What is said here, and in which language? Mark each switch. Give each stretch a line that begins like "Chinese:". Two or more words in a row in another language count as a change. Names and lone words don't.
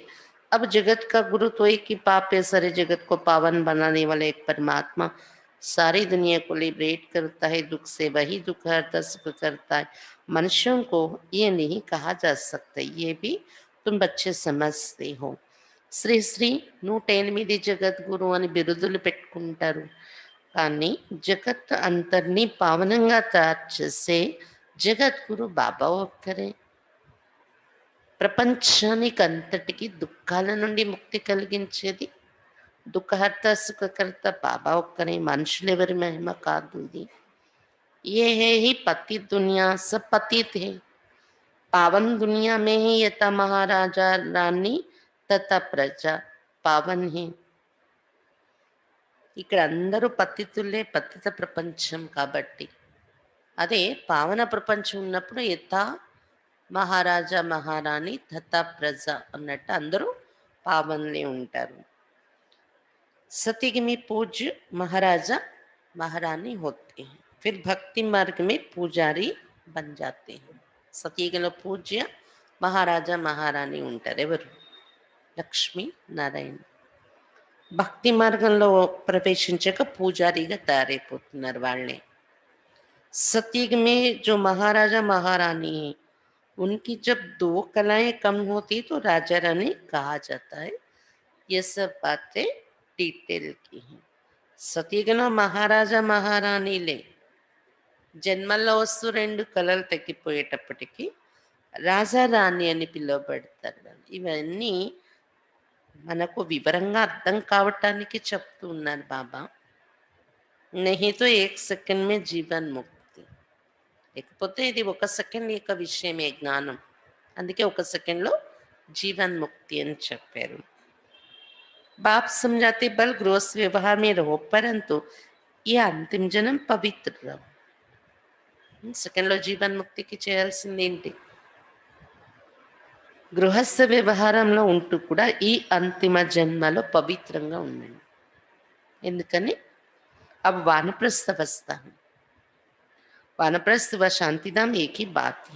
Hindi: अब जगत का गुरु तो एक ही पाप है, सारे जगत को पावन बनाने वाला एक परमात्मा सारी दुनिया को लिबरेट करता है, दुख से वही दुख हरता, सुख करता है. मनुष्यों को ये नहीं कहा जा सकता, ये भी तुम बच्चे समझते हो.
Telugu: శ్రీ 108 జగద్గురు అని బిరుదులు పెట్టుకుంటారు, కానీ జగత్ అంతర్ని పావనంగా తయారు చేసే జగద్గురు బాబా ఒక్కరే. ప్రపంచానికి అంతటికి దుఃఖాల నుండి ముక్తి కలిగించేది దుఃఖహర్త సుఖకర్త బాబా ఒక్కరే. మనుషులెవరి మహిమ కాదు ఇది.
Hindi: ये है ही पति दुनिया सब पति थे, पावन दुनिया में ही यथा महाराजा रानी तथा प्रजा पावन है.
Telugu: ఇక్కడ అందరూ పతితులే, పతిత ప్రపంచం కాబట్టి. అదే పావన ప్రపంచం ఉన్నప్పుడు యథా మహారాజా మహారాణి తథా ప్రజ అన్నట్టు అందరూ పావన్లే ఉంటారు.
Hindi: सतयुग में पूज्य महाराजा महारानी होते हैं, फिर भक्ति मार्ग में पूजारी बन जाते हैं.
Telugu: సతయుగంలో పూజ్య మహారాజా మహారాణి ఉంటారు. ఎవరు? లక్ష్మీ నారాయణ. భక్తి మార్గంలో ప్రవేశించాక పూజారిగా తయారైపోతున్నారు వాళ్ళే.
Hindi: सतयुग में जो महाराजा महारानी है, उनकी जब 2 कलाएं कम होती तो राजा रानी कहा जाता है. ये सब बातें डिटेल की हैं.
Telugu: సతయుగంలో మహారాజా మహారాణిలే జన్మల్లో వస్తూ 2 కళలు తగ్గిపోయేటప్పటికీ రాజా రాణి అని పిలువబడతారు. ఇవన్నీ మనకు వివరంగా అర్థం కావటానికి చెప్తూ ఉన్నారు బాబా.
Hindi: नहीं तो 1 సెకండ్ में जीवन मुक्ति.
Telugu: లేకపోతే ఇది 1 సెకండ్ యొక్క విషయమే జ్ఞానం. అందుకే 1 సెకండ్లో జీవన్ ముక్తి అని చెప్పారు.
Hindi: बाप समझाते बल गृहस्थ व्यवहार में रहो, परंतु ये अंतिम जन्म पवित्र रहो.
Telugu: సెకండ్లో జీవన్ ముక్తికి చేయాల్సింది ఏంటి? గృహస్థ వ్యవహారంలో ఉంటూ కూడా ఈ అంతిమ జన్మలో పవిత్రంగా ఉండండి. ఎందుకని?
Hindi: अब वानप्रस्थ अवस्था है, वानप्रस्थ व शांतिधाम एक ही बात है.